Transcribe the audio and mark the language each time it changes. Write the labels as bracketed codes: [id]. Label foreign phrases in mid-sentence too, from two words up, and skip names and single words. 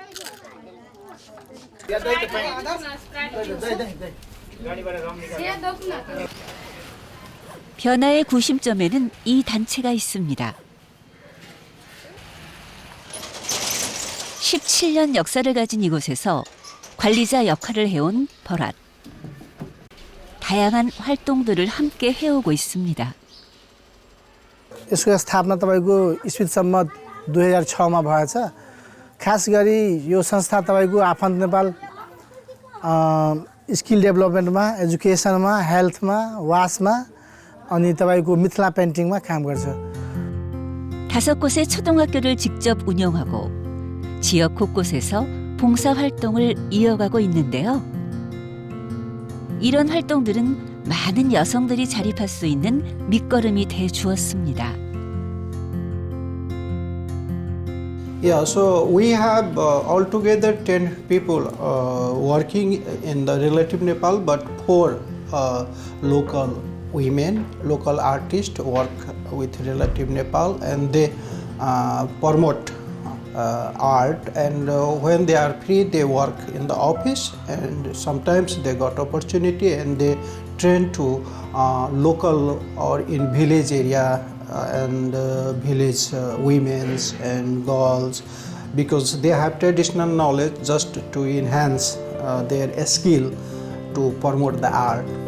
[ko] 변화의 구심점에는 이 단체가 있습니다. 17년 역사를 가진 이곳에서 관리자 역할을 해온 버랏. 다양한 활동들을 함께 해오고 있습니다. [ne] यसको स्थापना तपाईको ईस्वी सम्मत 2006 मा भएछ। खास गरी यो संस्था तपाईको आफन्त नेपाल [en] skill development, [ne] एजुकेसनमा, हेल्थमा, वासमा अनि तपाईको मिथिला पेन्टिङमा काम गर्छ। [ko] 5곳의 초등학교를 직접 운영하고 지역 곳곳에서 봉사활동을 이어가고 있는데요. 이런 활동들은 많은 여성들이 자립할 수 있는 밑거름이 돼 주었습니다. [en] Yeah, so we have altogether 10 people working in the Relative Nepal, but 4 local women, local artists work with Relative Nepal, and they promote art, and when they are free they work in the office, and sometimes they got opportunity and they train to local or in village area and village women's and girls, because they have traditional knowledge just to enhance their skill to promote the art.